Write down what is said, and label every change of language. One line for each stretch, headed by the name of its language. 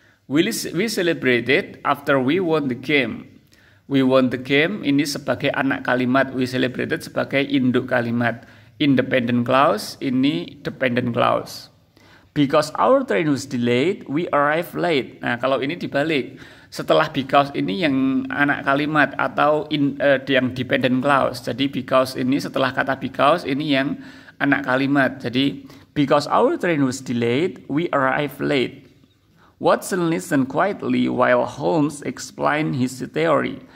English: We celebrated after we won the game. We won the game
Indonesian: ini sebagai anak kalimat.
English: We celebrated
Indonesian: sebagai induk kalimat.
English: Independent clause ini dependent clause. Because our train was delayed, we arrived late.
Indonesian: Nah, kalau ini dibalik. Setelah because ini yang anak kalimat atau yang dependent clause. Jadi because ini setelah kata because ini yang anak kalimat.
English: Jadi because our train was delayed, we arrived late. Watson listened quietly while Holmes explained his theory.